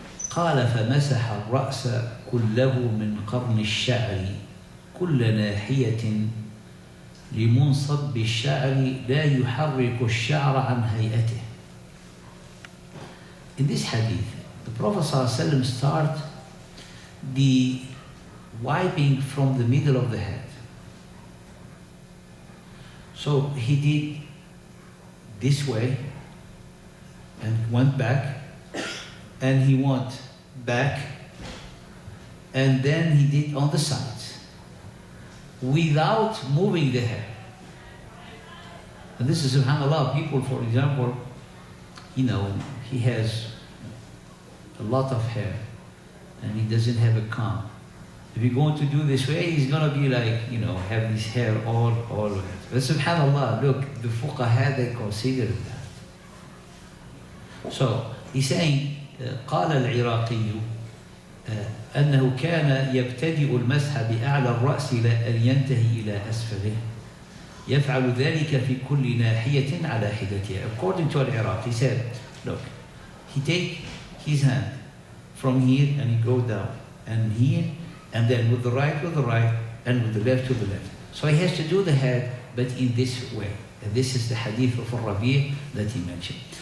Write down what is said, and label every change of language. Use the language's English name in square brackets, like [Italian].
[Arabic] قال فمسح الرأس كله من قرن الشعر كل ناحية لمنصب الشعر لا يحرك الشعر عن هيئته. [English] In this hadith, the Prophet ﷺ started the wiping from the middle of the head. So he did this way and went back, and he went back, and then he did on the sides without moving the hair. And this is subhanAllah, people, for example, he has a lot of hair and he doesn't have a comb. If you're going to do this way, he's going to be like, have his hair all over it. But subhanAllah, look, the fuqaha, they consider that. So he's saying, [Arabic] قال العراقي أنه كان يبتدئ المسح بأعلى الرأس إلى أن ينتهي إلى أسفله يفعل ذلك في كل ناحية على حدتها. [English] According to Al-Iraqi, he said, look, he take his hand from here and he go down, and here, and then with the right, and with the left to the left. So he has to do the head, but in this way. And this is the hadith of Al-Rabi' that he mentioned.